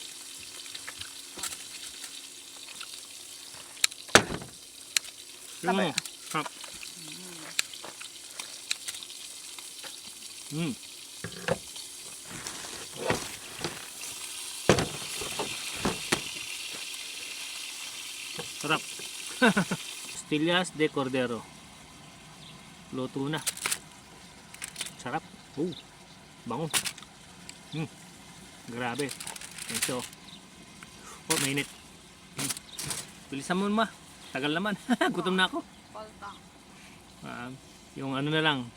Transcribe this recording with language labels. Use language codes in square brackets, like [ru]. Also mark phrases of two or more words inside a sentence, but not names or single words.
[tl] Sabay. Hap. Sarap. [es] Costillas de cordero. [tl] Luto na. Sarap. Bango. Grabe. Ito. Oh, mainit. Bilisan mo ma. Tagal naman. Gutom na ako. Palta. Yung ano na lang.